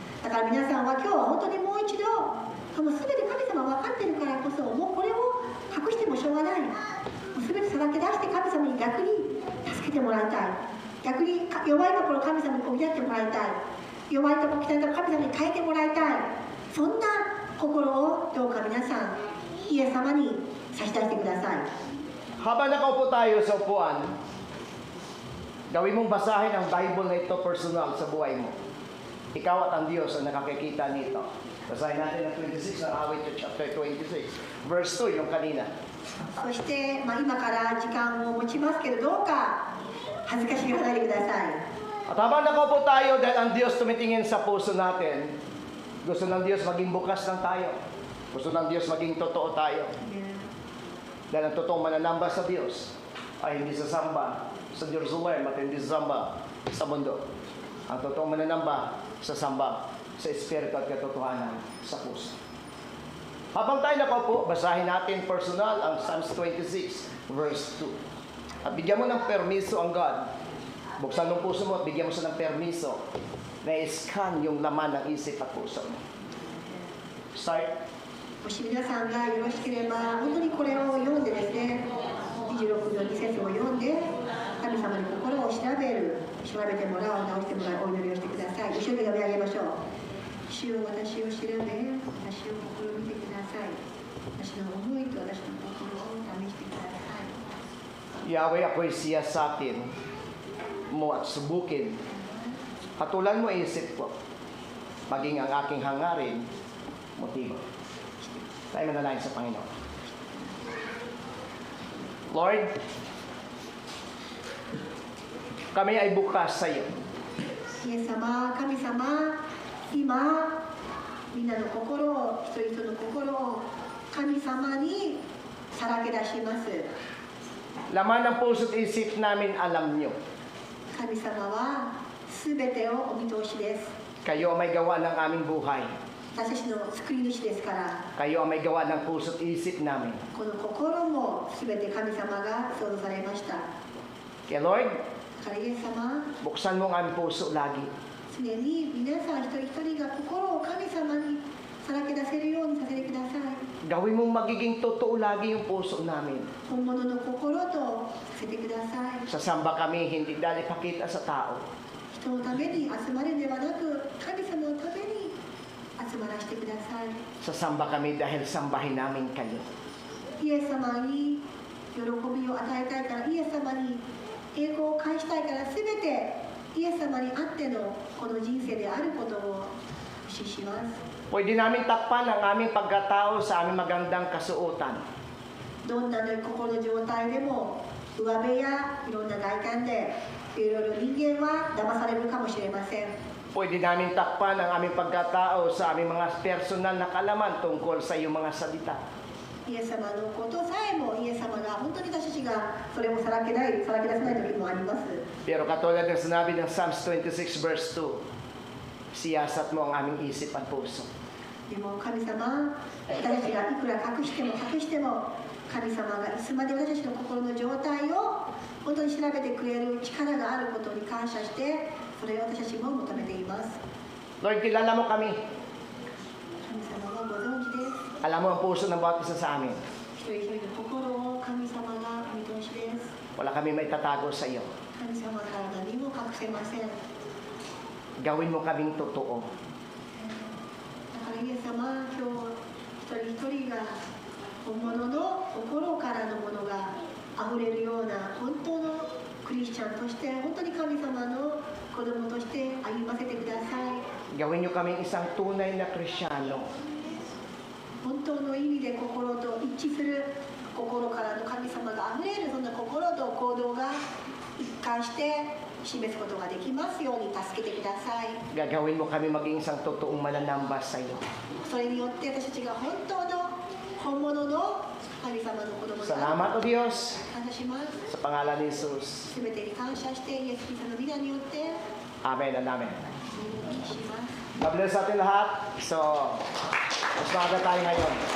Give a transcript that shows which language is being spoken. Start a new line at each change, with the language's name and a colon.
Japanese: だから皆さんは今日は本当にもう一度この全て神様分かっているからこそもうこれを隠してもしょうがない、もう全てさらけ出して神様に逆に助けてもらいたい、逆に弱いところ神様に補ってもらいたい、弱いところ汚いところ神様に変えてもらいたい、そんな心をどうか皆さんイエス様に差し出してください。
Filipino: Habang nakaupo tayo sa upuan, gawin mong basahin ang Bible na ito personal sa buhay mo. Ikaw at ang Diyos ang nakakikita nito. Basahin natin ang 26 ng awit chapter 26. Verse 2, yung kanina.
Japanese: そして、今から時間を持ちますけどどうか恥ずかしがらないでください。
Filipino: At habang nakaupo tayo dahil ang Diyos tumitingin sa puso natin, gusto ng Diyos maging bukas lang tayo. Gusto ng Diyos maging totoo tayo. Dahil ang totoong mananamba sa Diyos ay hindi sasamba sa Jerusalem at hindi sasamba sa mundo. Ang totoong mananamba sasamba sa Espiritu at katotohanan sa puso. Habang tayo nakaupo, basahin natin personal ang Psalms 26 verse 2. At bigyan mo ng permiso ang God. Buksan ng puso mo at bigyan mo siya ng permiso na i-scan yung laman ng isip at puso mo.
English: Start.
Japanese: もし皆さんがよろしければ本当にこれを読んでですね、26の2節を読んで神様に心を調べてもらう、直してもらうお祈りをしてください。一緒に読み上げましょう。主よ、私を調べ、私を心見てください。私の思いと私の心を試してください。
Filipino: Yahweh, ako'y siyasatin mo at subukin. Patulan mo isip ko, maging ang aking hangarin, motibo. Tayo manalangin sa Panginoon. Lord, kami ay bukas sa iyo.
Japanese: イエス様、神様、今みんなの心を、一人一人の心を神様にさらけ出します。
Filipino: Laman ng puso't isip namin alam nyo.
Japanese: 神様はすべてをお見通しです。
Filipino: Kayo ang may gawa ng aming buhay.
Japanese: 私たちの救い主ですから、
Filipino: Kayo ang may gawa ng puso't isip namin.
Japanese: この心もすべて神様が創造されました。
Filipino: Kaya Lord,
Japanese: だからイエス様、
Filipino: buksan mo ang aming puso lagi.
Japanese: 常に皆さん一人一人が心を神様にさらけ出せるようにさせてください。
Filipino: Gawin mong magiging totoo lagi yung puso namin.
Japanese: 本物の心とさせてください。
Filipino: Sasamba kami hindi dahil ipakita sa tao.
Japanese: 人のために集まるんではなく、神様のために集まらせてください。
Filipino: Sasamba kami dahil sambahin namin kayo.
Japanese: イエス様に喜びを与えたいから、イエス様に栄光を返したいから、すべてイエス様にあってのこの人生であることを指します。
Filipino: Pwede namin takpan ang aming pagkatao sa aming magandang kasuotan.
Japanese: どんな心の状態でも、上辺やいろんな外観で、いろいろ人間は騙されるかもしれません。
Filipino: Pwede namin takpan ang aming pagkatao sa aming mga personal na kalaman tungkol sa iyong mga salita.
Japanese: イエス様のことさえも、イエス様が本当に私たちがそれもさらけ出せない時もあります。
Filipino: Pero katulad ng sinabi ng Psalms 26 verse 2, siyasat mo ang aming isip at puso.
Japanese: でも神様、私たちがいくら隠しても神様がいつまで私たちの心の状態を本当に調べてくれる力があることに感謝して、それを私たちも求めています。
Filipino: Lord, kilala mo kami.
Japanese: 神様はご存知です。
Filipino: Alam mo ang puso ng bawat isa sa amin.
Japanese: 一人一人の心を神様がお見通しです。
Filipino: Wala kami may tatago sa iyo.
Japanese: 神様から何も隠せません。だ
Filipino: Gawin mo kaming totoo.
Japanese: からイエス様、今日一人一人が本物の心からのものがあふれるような本当のクリスチャンとして本当に神様の子供として歩ませてください。
Filipino: Gawin niyo kaming isang tunay na Kristiyano.
Japanese: 本当の意味で心と一致する心からの神様があふれるそんな心と行動が一貫して示すことができますように助けてください。
Filipino: Gagawin mo kami maging isang totoong mananamba sa iyo.
Japanese: それによって私たちが本当の本物の神様の子供である
Filipino: Salamat o Diyos
Japanese: 感謝します。
Filipino: sa pangalan ni Jesus.
Japanese: すべてに感謝してイエス・キリストの皆によって
English: Amen and amen.
Japanese: お願いします。
Filipino: God bless sa atin lahat. So, mas maaga tayo ngayon.